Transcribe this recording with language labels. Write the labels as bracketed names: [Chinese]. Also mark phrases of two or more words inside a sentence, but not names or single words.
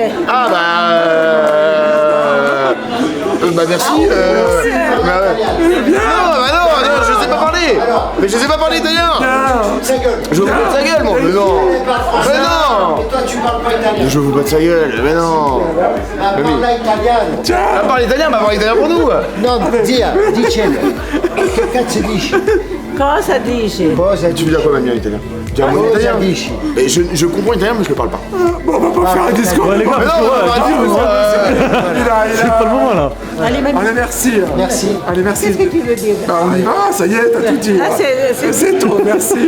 [French] Ah bah merci. Non, je sais pas parler. Mais je sais pas parler italien. Je vous batte sa gueule, moi. Mais non. Mais non. Toi, tu parles pas italien. Je vous batte sa gueule. Mais non. [Italian] Parla italiano. [French] Parle italien, bah parle italien pour nous. [Italian] Non, zia, dicendo. Che cazzo dici? Cosa dici? [French] Tu veux dire quoi, mamie, en italien? Tu veux dire en italien? Mais je comprends l'italien, mais je le parle pas. Bon, on va pas faire un discours. Les gars, c'est pas le moment là. Allez, mamie. Allez, merci. Merci. Allez, merci. Qu'est-ce que tu veux dire? On y va, ça y est, t'as tout dit.